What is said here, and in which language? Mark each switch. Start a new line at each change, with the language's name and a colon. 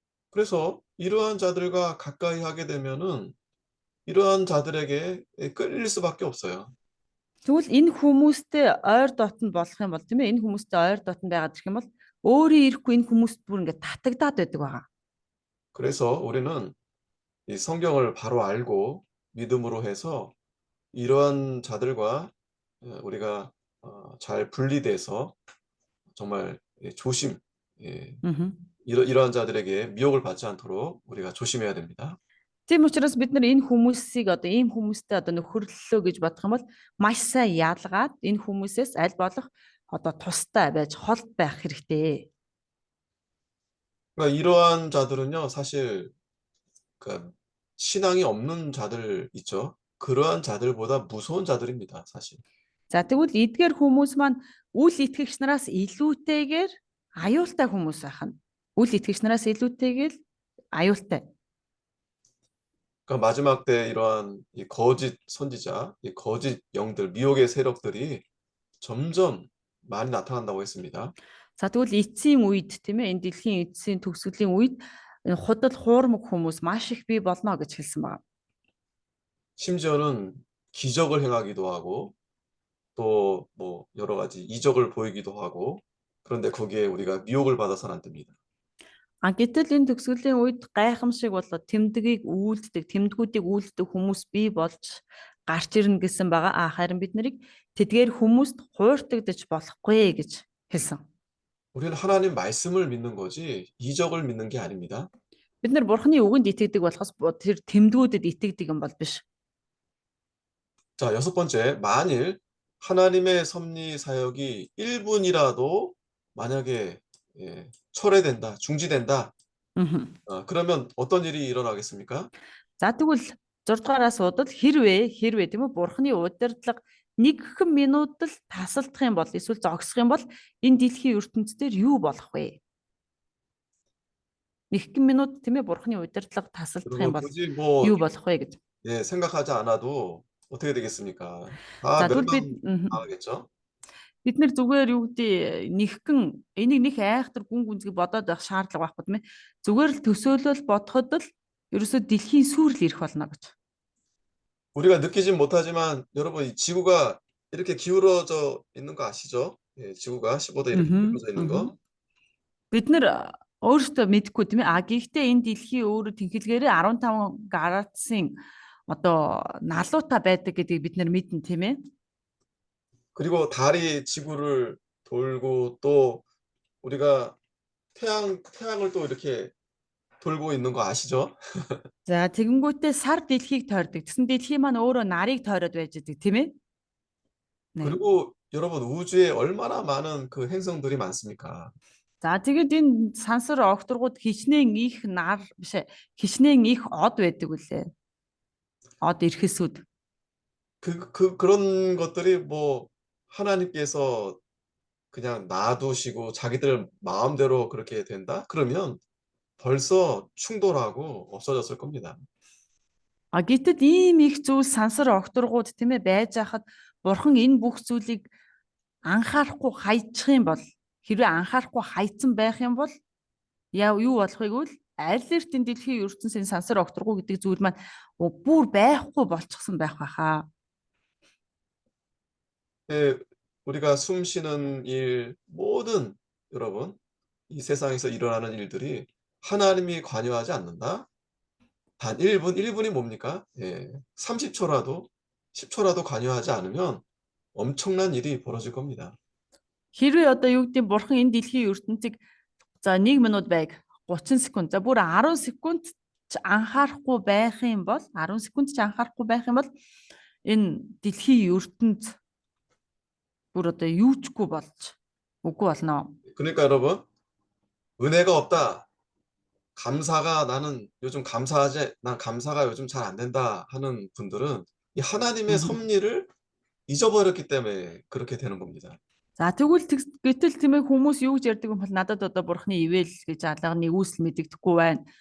Korean: 그래서 이러한 자들과 가까이 하게 되면은 이러한 자들에게 끌릴 수밖에 없어요.
Mongolian: Тэгвэл энэ хүмүүстэй ойр дотн болох юм бол тийм ээ энэ хүмүүстэй ойр дотн байгаад ирэх юм бол өөрөө ирэхгүй энэ хүмүүст бүр ингээд татагдаад байдаг байгаа.
Korean: 그래서 우리는 이 성경을 바로 알고 믿음으로 해서 이러한 자들과 우리가 잘 분리돼서 정말 조심, 이러한 자들에게 미혹을 받지 않도록 우리가 조심해야 됩니다.
Mongolian: Тийм учраас бид нар энэ хүмүүсийг одоо ийм хүмүүстэй одоо нөхөрлөлөө гэж бодох юм бол маш сайн яалгаад энэ хүмүүсээс аль болох одоо тустай байж холд байх хэрэгтэй.
Korean: 그러니까 이러한 자들은요, 사실 그러니까 신앙이 없는 자들 있죠. 그러한 자들보다 무서운 자들입니다, 사실.
Mongolian: За тэгвэл эдгээр хүмүүс маань үл итгэгч нараас илүүтэйгээр аюултай хүмүүс байх нь. Үл итгэгч нараас илүүтэйгээр аюултай.
Korean: 그러니까 마지막 때 이러한 이 거짓 선지자, 이 거짓 영들, 미혹의 세력들이 점점 많이 나타난다고 했습니다.
Mongolian: За тэгвэл эцсийн үед тийм ээ энэ дэлхийн эцсийн төгсгөлийн үед энэ худал хуурмаг хүмүүс маш их бий болно гэж хэлсэн байна.
Korean: 심지어는 기적을 행하기도 하고 또 뭐 여러 가지 이적을 보이기도 하고 그런데 거기에 우리가 미혹을 받아서는 안 됩니다.
Mongolian: Гэтэл энэ төгсгөлийн үед гайхамшиг болоод тэмдгийг үйлддэг, тэмдгүүдийг үйлддэг хүмүүс бий болж гарч ирнэ гэсэн байгаа. Харин бид нарыг тэдгээр хүмүүст хууртагдаж болохгүй гэж хэлсэн.
Korean: 우리는 하나님 말씀을 믿는 거지 이적을 믿는 게 아닙니다.
Mongolian: Бид нар бурхны үгэнд итгэдэг болохоос тэр тэмдгүүдэд итгэдэг юм бол биш.
Korean: 자, 여섯 번째, 만일 하나님의 섭리 사역이 1분이라도 만약에 철회된다, 중지된다. 그러면 어떤 일이 일어나겠습니까?
Mongolian: За тэгвэл 6 дугаараас удал хэрвээ тийм үү бурхны удирдлага 1 минут л тасалдах юм бол эсвэл зогсох юм бол энэ дэлхийн ертөнцийн юу болох вэ? 1 минут тийм ээ бурхны удирдлага тасалдах юм бол
Korean: 굳이 뭐
Mongolian: юу болох вэ гэж.
Korean: 생각하지 않아도 어떻게 되겠습니까?
Mongolian: За
Korean: 다
Mongolian: тэгвэл
Korean: 멸망하겠죠.
Mongolian: бид нар зүгээр юу гэдэг нэгхэн энийг нэг айхтар гүн гүнзгий бодоод байх шаардлага байхгүй тийм ээ. Зүгээр л төсөөлөл бодоход л ерөөсөө дэлхийн сүрэл ирэх болно гэж.
Korean: 우리가 느끼진 못하지만 여러분 이 지구가 이렇게 기울어져 있는 거 아시죠? 지구가 15도 이렇게 기울어져 있는 거.
Mongolian: Бид нар өөрсдөө мэдэхгүй тийм ээ. Гэхдээ энэ дэлхийн өөрө тэнхилгээрээ 15 градусын одоо налуута байдаг гэдгийг бид нар мэднэ тийм ээ.
Korean: 그리고 달이 지구를 돌고 또 우리가 태양을 또 이렇게 돌고 있는 거 아시죠?
Mongolian: За тэгэнгүүтээ сар дэлхийг тойрдог. Тэгсэн дэлхий маань өөрөө нарыг тойроод байж байгаа тийм ээ.
Korean: 그리고 여러분 우주에 얼마나 많은 그 행성들이 많습니까?
Mongolian: За тэгээд энэ сансар огторгууд хичнээн их нар биш хичнээн их од байдаг үлээ. Од эрхэсүүд.
Korean: 그런 것들이 뭐 하나님께서 그냥 놔두시고 자기들 마음대로 그렇게 된다? 그러면 벌써 충돌하고 없어졌을 겁니다.
Mongolian: Гэтэл ийм их зүйл сансар огторгууд тийм ээ байж хахад бурхан энэ бүх зүйлийг анхаарахгүй хайчих юм бол хэрвээ анхаарахгүй хайцсан байх юм бол юу болох вэ гэвэл аль эртэн дэлхийн ертөнцийн сансар огторгуу гэдэг зүйл маань бүр байхгүй болчихсон байх байхаа.
Korean: 우리가 숨 쉬는 일 모든 여러분 이 세상에서 일어나는 일들이 하나님이 관여하지 않는다? 단 1분, 1분이 뭡니까? 예, 30초라도 10초라도 관여하지 않으면 엄청난 일이 벌어질 겁니다.
Mongolian: Хэрвээ одоо юу гэдэг нь бурхан энэ дэлхийн ертөнцийг за 1 минут байг 30 секунд за бүр 10 секунд ч анхаарахгүй байх юм бол 10 секунд ч анхаарахгүй байх юм бол энэ дэлхийн ертөнц бүр одоо юучгүй болж үгүй болно.
Korean: 그러니까 여러분, 은혜가 없다. 감사가 나는 요즘 난 감사가 요즘 잘 안 된다 하는 분들은 이 하나님의 섭리를 잊어버렸기 때문에 그렇게 되는 겁니다.
Mongolian: За тэгвэл гэтэл тийм ээ хүмүүс юу гэж ярьдаг юм бол надад одоо бурхны ивэл гэж алганы үүсэл мэдэгдэхгүй байна.